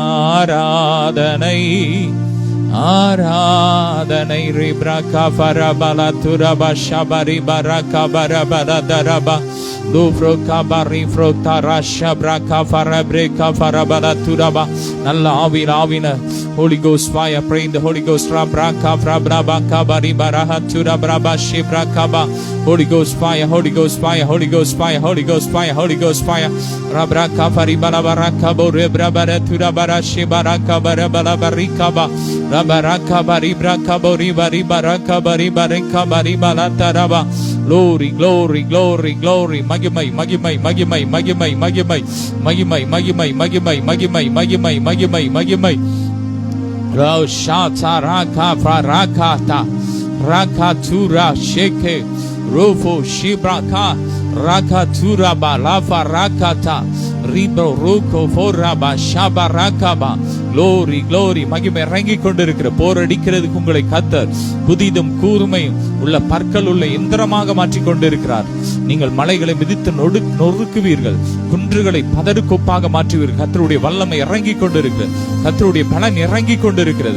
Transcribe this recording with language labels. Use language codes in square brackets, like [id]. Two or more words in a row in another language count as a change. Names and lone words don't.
[ta] ஆராதனை ஆராதனை. ரிப்ரகா ஃபரபலா துரபா ஷபரி பரகா பரபல தரபா லூப்ரோ கபரி ஃப்ரோ தராஷா பிரகா ஃபரப்ரேகா ஃபரபல துரபா. நல்ல ஆவியில் ஆவின [en] Holy Ghost fire, pray in the Holy Ghost. Rabraka frabraba kabari baraha turabraba shibrakaba. Holy Ghost fire, Holy Ghost fire, Holy Ghost fire, Holy Ghost fire, Holy Ghost fire. Rabraka faribala baraka bo rebrabara turabara shibaraka barabala barikaba. Rabaraka baribraka bo ribari baraka bari barika bari balataraba. Glory, glory, glory, glory. [ta] மகிமை, மகிமை, மகிமை, மகிமை, மகிமை, மகிமை, மகிமை, மகிமை, மகிமை, மகிமை, மகிமை, மகிமை. Roshata raka farakata rakatura sheke rofo shibraka rakatura balafa rakata ribro roko foraba shabarakaba. [en] Glory, glory. [ta] மகிமை இறங்கிக் கொண்டிருக்கிற போர் அடிக்கிறதுக்கு உங்களை கர்த்தர் புதிதும் கூர்மையும் உள்ள பற்கள் உள்ள எந்திரமாக மாற்றிக் கொண்டிருக்கிறார். நீங்கள் மலைகளை மிதித்து நொறுக்குவீர்கள், குன்றுகளை பதறுக்கொப்பாக மாற்றுவீர்கள். கர்த்தருடைய வல்லமை இறங்கிக் கொண்டிருக்கிறது. கர்த்தருடைய பலன் இறங்கிக் கொண்டிருக்கிறது.